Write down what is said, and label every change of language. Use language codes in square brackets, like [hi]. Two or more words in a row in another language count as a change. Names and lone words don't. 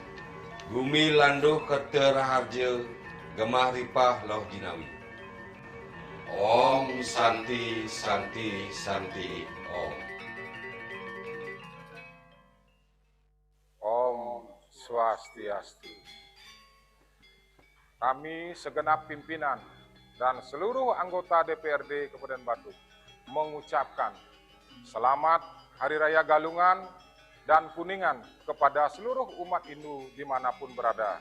[ban] Gumi landuh kete raharja [jv] gemah ripah loh jinawi. [sa] Om Santi Santi Santi Om. Om Swastiastu. [id] Kami segenap pimpinan dan seluruh anggota DPRD Kabupaten Batu mengucapkan selamat Hari Raya Galungan dan Kuningan kepada seluruh umat Hindu dimanapun berada.